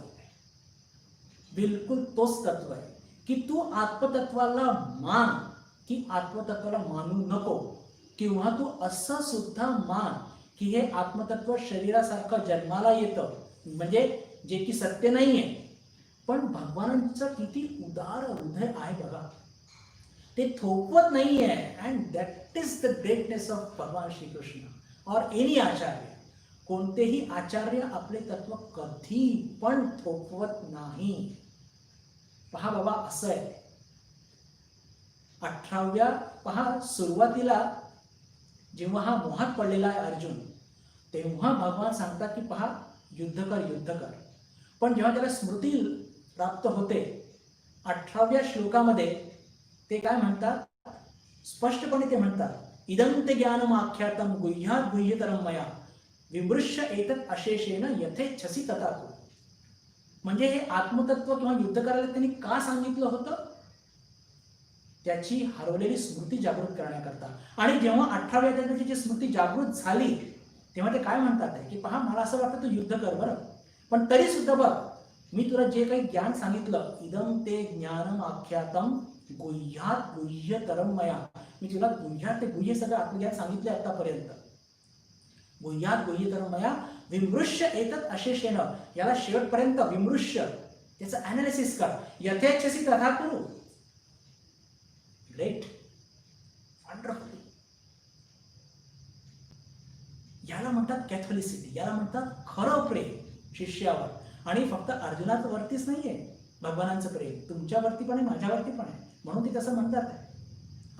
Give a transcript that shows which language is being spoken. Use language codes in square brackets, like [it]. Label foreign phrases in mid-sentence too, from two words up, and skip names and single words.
[mr] बिलकुल तोच तत्व आहे की तू आत्मतत्वाला मान की आत्मतत्वाला मानू नको, किंवा तू असं सुद्धा मान की हे आत्मतत्व शरीरासारखं जन्माला येतं, म्हणजे जे की सत्य नाहीये. पण भगवानांचं किती उदार हृदय आहे बघा, ते थोपवत नाहीये. [en] and that is the greatness of भगवान श्रीकृष्ण और एनी आचार्य. [mr] कोणतेही आचार्य आपले तत्व कधी पण थोपवत नाही. पहा बाबा, असं आहे, 18व्या पहा सुरुवातीला जेव्हा हा मोहात पडलेला आहे अर्जुन, तेव्हा भगवान सांगतात की पहा, युद्ध कर. पण जेव्हा त्याला स्मृती प्राप्त होते 18व्या श्लोकामध्ये ते काय म्हणतात, स्पष्टपणे ते म्हणतात, [sa] इदं ते ज्ञानम आख्यातम गुह्यात गुह्यतरम मया विमृश्य एतत् अशेषेण यथेच्छसी तथा तू. [mr] म्हणजे हे आत्मतत्व किंवा युद्ध करायला त्यांनी का सांगितलं होतं, त्याची हरवलेली स्मृती जागृत करण्याकरता. आणि जेव्हा 18व्या अध्यायाची जी स्मृती जागृत झाली तेव्हा ते काय म्हणतात की पहा, मला असं वाटतं तू युद्ध कर बरं, पण तरी सुद्धा बघ, मी तुला जे काही ज्ञान सांगितलं, [sa] इदं ते ज्ञानम आख्यातम गुह्यात गुह्यतरम मया, [mr] मी तुला गुह्यात ते गुह्य सगळं आत्मज्ञान सांगितले आतापर्यंत. [sa] गुह्यात गुह्यतरम मया विमृश्य एतत् अशेषेण, [mr] याला शेवटपर्यंत विमृश्य, त्याचं अनालिसिस कर, [sa] यथेच्छसी तथा कुरु. [en] great, wonderful. [mr] याला म्हणतात कॅथोलिसिटी, याला म्हणतात खरं प्रेम शिष्यावर. आणि फक्त अर्जुनावरतीच नाहीये भगवानांचं प्रेम, तुमच्यावरती पण आहे, माझ्यावरती पण आहे, म्हणून ते तसं म्हणतात.